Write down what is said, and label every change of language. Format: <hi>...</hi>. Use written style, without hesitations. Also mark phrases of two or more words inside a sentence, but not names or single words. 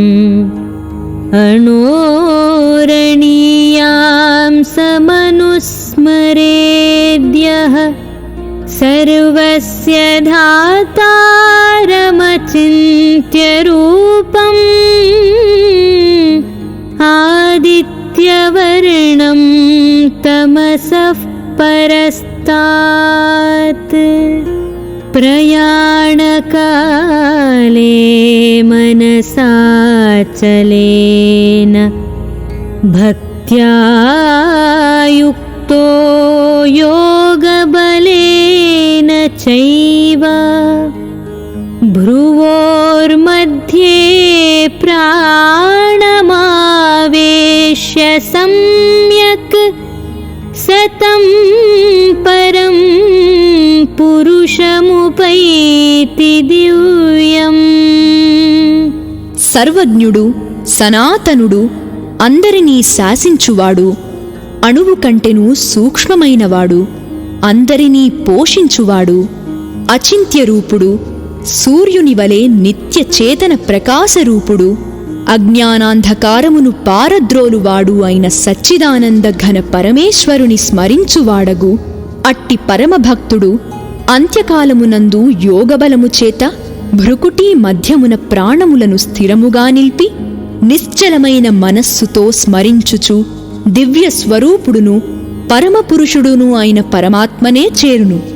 <sa>అనోరణీయాం సమనుస్మరేద్యః సర్వస్య ధాతారమచింత్య రూపం ఆదిత్యవర్ణం తమసః పరస్తాత్. ప్రయాణకాలే మనసాచలేన భక్త్యా యుక్తో యోగబలేన చైవ భ్రువోర్मध्ये ప్రాణమావేశ్య సమ్యక్ సతం పరం పురుషముపైతి దివ్యం.</sa> <te>సర్వజ్ఞుడు, సనాతనుడు, అందరినీ శాసించువాడు, అణువు కంటెను సూక్ష్మమైనవాడు, అందరినీ పోషించువాడు, అచింత్యరూపుడు, సూర్యుని వలె నిత్య చేతన ప్రకాశరూపుడు, అజ్ఞానాంధకారమును పారద్రోలువాడు అయిన సచ్చిదానంద ఘన పరమేశ్వరుని స్మరించువాడగు అట్టి పరమభక్తుడు అంత్యకాలమునందు యోగబలము చేత భృకుటీ మధ్యమున ప్రాణములను స్థిరముగా నిలిపి నిశ్చలమైన మనస్సుతో స్మరించుచు దివ్య స్వరూపుడును పరమపురుషుడును అయిన పరమాత్మనే చేరును.</te>